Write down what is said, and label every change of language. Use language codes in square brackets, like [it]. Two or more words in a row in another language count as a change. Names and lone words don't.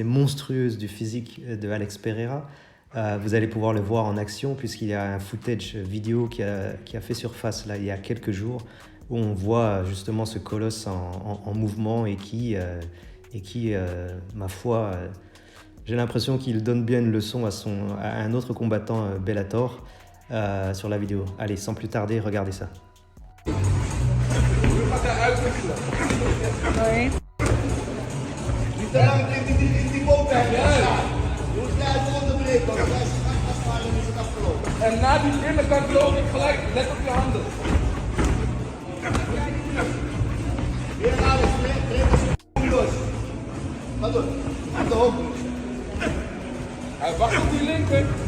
[fr] monstrueuse du physique de Alex Pereira, vous allez pouvoir le voir en action puisqu'il y a un footage vidéo qui a fait surface là, il y a quelques jours où on voit justement ce colosse en mouvement et qui ma foi, j'ai l'impression qu'il donne bien une leçon à un autre combattant Bellator sur la vidéo. Allez, sans plus tarder, regardez ça. Oui. [nl] En na die binnenkant loop ik gelijk, let op je handen. Hij wacht op die linker.